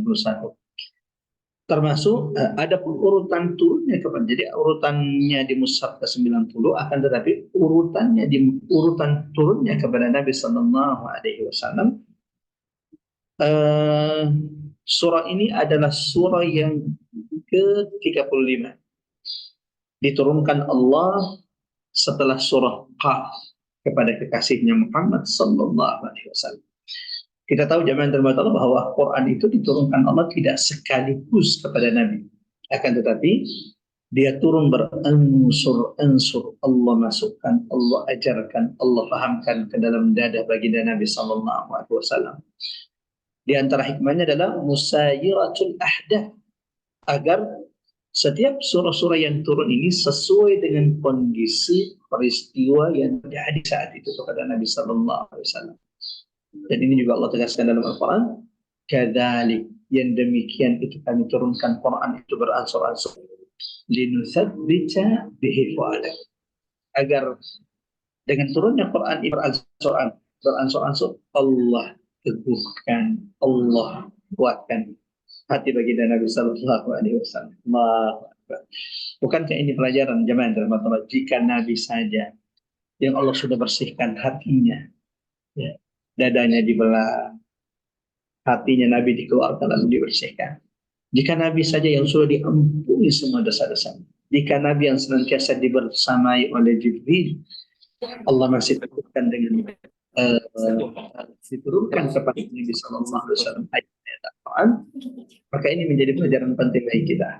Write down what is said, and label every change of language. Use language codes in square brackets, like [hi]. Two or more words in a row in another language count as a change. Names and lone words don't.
[id] Termasuk ada urutan turunnya kepada, jadi urutannya di mushaf ke-90, akan tetapi urutan turunnya kepada Nabi [ar] صلى الله عليه وسلم. [id] Surah ini adalah surah yang ke-35, diturunkan Allah setelah surah Qaf kepada kekasihnya Muhammad [ar] صلى الله عليه وسلم. [id] Kita tahu jemaah terhormat Allah bahwa Quran itu diturunkan Allah tidak sekaligus kepada Nabi. Akan tetapi dia turun beransur-ansur. Allah masukkan, Allah ajarkan, Allah fahamkan ke dalam dada baginda Nabi [ar] صلى الله عليه وسلم. [id] Di antara hikmahnya adalah [ar] مسايرة الأحداث, [id] agar setiap surah-surah yang turun ini sesuai dengan kondisi peristiwa yang terjadi saat itu kepada Nabi [ar] صلى الله عليه وسلم. [id] Dan ini juga Allah tegaskan dalam Al-Quran, kadzalik, yang demikian itu kami turunkan Quran itu beransur-ansur, [ar] لنثبت به فؤادك, [id] agar dengan turunnya Quran ini beransur-ansur Allah teguhkan, Allah kuatkan hati baginda Nabi [ar] صلى الله عليه وسلم. الله أكبر. [id] Bukankah ini pelajaran jemaah dalam Allah, jika Nabi saja yang Allah sudah bersihkan hatinya, ya, dadanya dibelah, hatinya Nabi dikeluarkan lalu dibersihkan. Jika Nabi saja yang sudah diampuni semua dosa-dosa, jika Nabi yang senantiasa dibersamai oleh Jibril, Allah masih teguhkan dengan diturunkan kepada Nabi [ar] صلى الله عليه وسلم [id] ayat-ayat Al-Quran, maka ini menjadi pelajaran penting bagi kita.